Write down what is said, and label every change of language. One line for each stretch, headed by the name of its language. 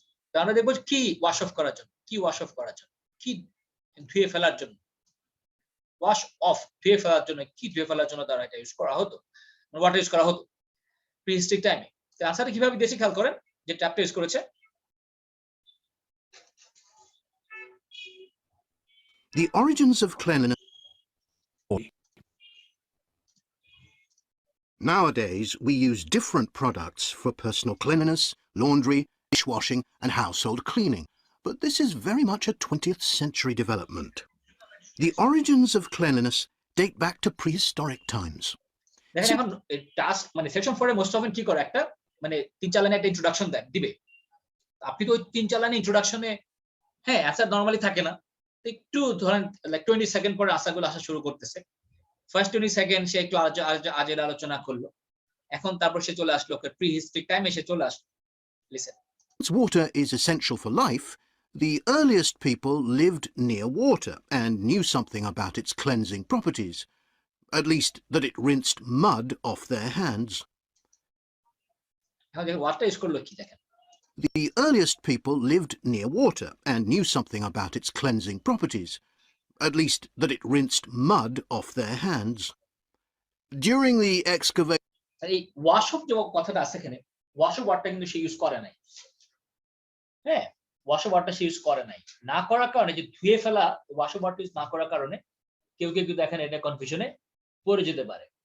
Bangla: তো আমরা দেখবো কি ওয়াশ অফ করার জন্য, কি ওয়াশ অফ করার জন্য, কি ধুয়ে ফেলার জন্য। ওয়াশ অফ ধুয়ে ফেলার জন্য, কি ধুয়ে ফেলার জন্য তারা এটা ইউজ করা হতো, ওয়াটার ইউজ করা হতো প্রিহিস্টরিক টাইমে। তো আনসারটা কিভাবে দিয়েছে খেয়াল করেন, যে ট্যাপটা ইউজ করেছে।
English: The origins of cleanliness. Nowadays, we use different products for personal cleanliness, laundry, dishwashing, and household cleaning. But this is very much a 20th century development. The origins of cleanliness date back to prehistoric times.
Bangla: দেখেন এখন task মানে section 4 এ most often কি করে, একটা মানে 3-4 লাইনে একটা introduction দিবে। আপনি তো ওই 3-4 লাইনে ইন্ট্রোডাকশনে হ্যাঁ অ্যানসার নরমালি থাকে না, একটু ধরেন লাইক 20 সেকেন্ড পরে আনসারগুলো আসা শুরু করতেছে। ফার্স্ট 20 সেকেন্ড সে একটু আজের আলোচনা করলো, এখন তারপর সে চলে আসলো প্রিহিস্টরিক টাইমে সে চলে আসলো।
English: Listen, water is essential for life. The earliest people lived near water and knew something about its cleansing properties, at least that it rinsed mud off their hands.
Bangla: এখন দেখেন ওয়াটার ইউজ করলো কি, দেখেন
English: The earliest people lived near water and knew something about its cleansing properties, at least that it rinsed mud off their hands. During the excavation...
Bangla: এই wash of যে কথাটা আছে এখানে, ওয়াশ অফ ওয়াটার কিন্তু সে use করে নাই। হ্যাঁ, wash of water say use করে নাই, না করার কারণে, যে ধুয়ে ফেলা ওয়াশ অফ ওয়াটার ইউজ না করার কারণে কেউ কেউ কিন্তু এখানে এটা কনফিউশনে পড়ে যেতে পারে।